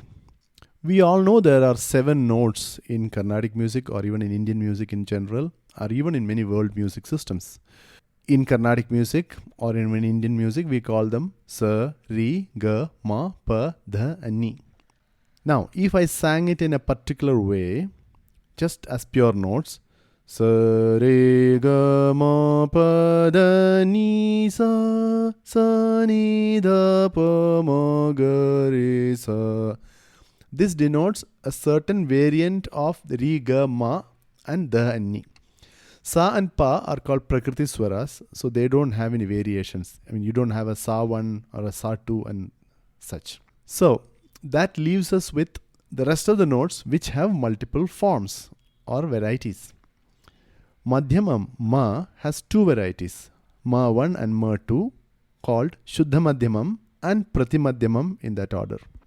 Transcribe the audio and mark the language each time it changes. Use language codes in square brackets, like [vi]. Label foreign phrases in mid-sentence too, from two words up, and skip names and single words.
[en] We all know there are 7 notes in Carnatic music or even in Indian music in general or even in many world music systems. In Carnatic music or in Indian music, we call them Sa, Re, Ga, Ma, Pa, Dha and Ni. Now, if I sang it in a particular way, just as pure notes, Sa re ga ma pa da ni sa sa ni da pa ma ga re sa. This denotes a certain variant of the re ga ma and da and ni. Sa and pa are called [sa] Prakriti Swaras, [en] so they don't have any variations. I mean, you don't have a Sa 1 or a Sa 2 and such. So that leaves us with the rest of the notes which have multiple forms or varieties. Madhyamam, Ma, has 2 varieties, Ma 1 and Ma 2, called Shuddha Madhyamam and Pratimadhyamam in that order.